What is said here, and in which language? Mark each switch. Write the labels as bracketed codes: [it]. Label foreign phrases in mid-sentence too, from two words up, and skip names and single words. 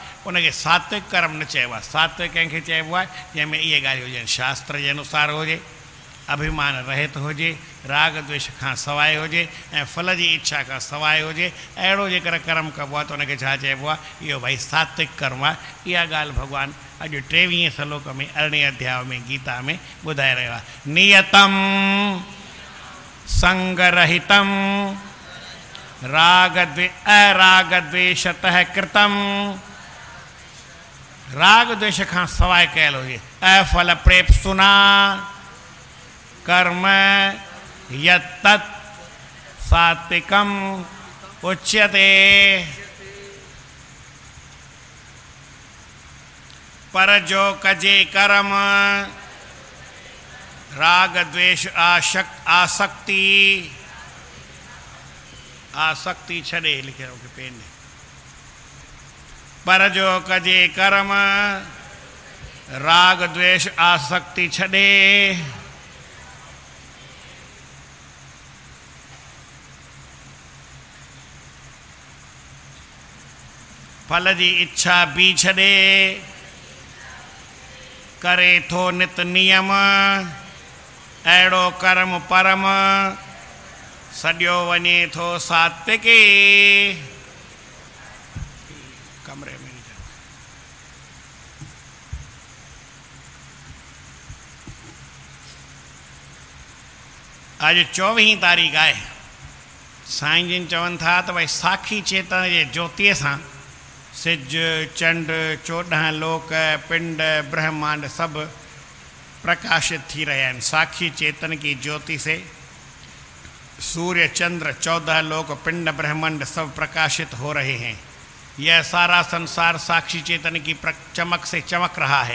[sd] उनखे सात्विक कर्म न चइबो आहे। सात्विक कंहिंखे चइबो आहे जंहिंमें इहे ॻाल्हियूं हुजनि, शास्त्र जे अनुसार हुजे, अभिमान रहित हुजे, राग द्वेष खां सवाइ हुजे ऐं फल जी इच्छा खां सवाइ हुजे। अहिड़ो जेकर कर्म कबो आहे त उनखे छा चइबो आहे? इहो भई सात्विक कर्म आहे। इहा ॻाल्हि भॻवानु अॼु 23 श्लोक में 18 अध्याय में गीता में ॿुधाए रहियो आहे। [sa] नियतम संगरहितम अराग द्वेषतः कृतम। [sd] राग द्वेष खां सवाइ कयल हुजे, [sa] अफल प्रेप्सुना कर्म यत्तत् सात्विकम उच्यते। [sd] पर जो कजे कर्म राग द्वेष आसक्ति छॾे, लिखे रखो पेन में। पर जो कजे कर्म राग द्वेष आसक्ति छॾे, फल जी इच्छा भी छॾे, करे थो नित नियम अहिड़ो कर्म परम, सॼो वञे थो सात्विकी। कमरे में अॼु 24 तारीख़ आहे। साईं जिन चवनि था त भई साखी चेतन जे ज्योतिअ सां सिज चंड 14 लोक पिंड ब्रह्मांड सब प्रकाशित थी [hi] रहे हैं। साक्षी चेतन की ज्योति से सूर्य चंद्र 14 लोक पिंड ब्रह्मांड सब प्रकाशित हो रहे हैं। यह सारा संसार साक्षी चेतन की चमक से चमक रहा है।